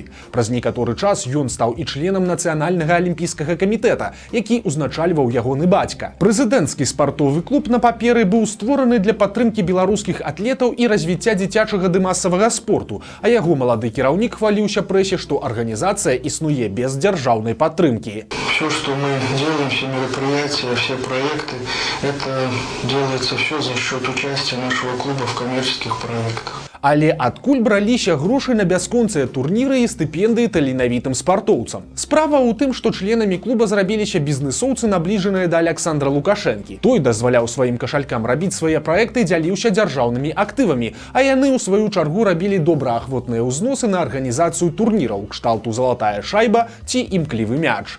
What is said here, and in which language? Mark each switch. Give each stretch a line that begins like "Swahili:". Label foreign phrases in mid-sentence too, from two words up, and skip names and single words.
Belarusian: Праз некаторы час ён стаў і членам нацыянальнага алімпійскага камітэта, які ўзначальваў ягоны бацька. Прэзідэнцкі спартовы клуб на паперы быў створаны для падтрымкі беларускіх атлетаў і развіцця дзіцячага ды масавага спорту, а яго малады кіраўнік хваліўся прэсе, што арганізацыя існуе без дзяржаўнай падтрымкі.
Russian: Все, что мы делаем, все мероприятия, все проекты, это делается все за счет участия нашего клуба в коммерческих проектах.
Belarusian: Але адкуль браліся грошы на бясконцыя турніры і стыпендыі таленавітым спартоўцам? Справа ў тым, што членамі клуба зрабіліся бізнэсоўцы, набліжаныя да Александра Лукашэнкі. Той дазваляў сваім кашалькам рабіць свае праекты, дзяліўся дзяржаўнымі актывамі, а яны ў сваю чаргу рабілі добраахвотныя ўзносы на арганізацыю турніраў кшталту «Залатая шайба» ці «Імклівы мяч».